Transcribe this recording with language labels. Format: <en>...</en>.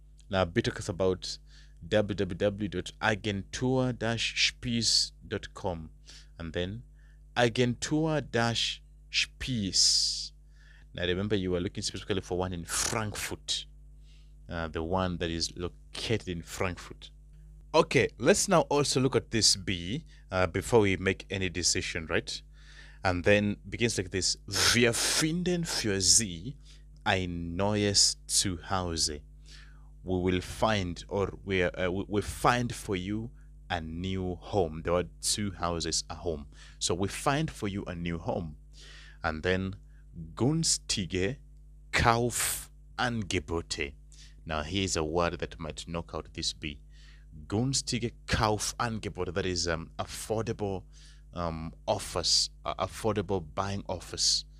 <en>Now B talks about www.agentur-spies.com, and then Agentur-Spies. Now remember, you are looking specifically for one in Frankfurt, the one that is located in Frankfurt. Okay, let's now also look at this B before we make any decision, right? And then begins like this:</en> <de>Wir finden für Sie ein neues Zuhause.</de> <en>We will find, or we find for you a new home. There are two houses, a home. So we find for you a new home. And then</en> <de>günstige Kaufangebote.</de> <en>Now here's a word that might knock out this B.</en> <de>Günstige Kaufangebote,</de> <en>that is affordable offers, affordable buying offers.</en>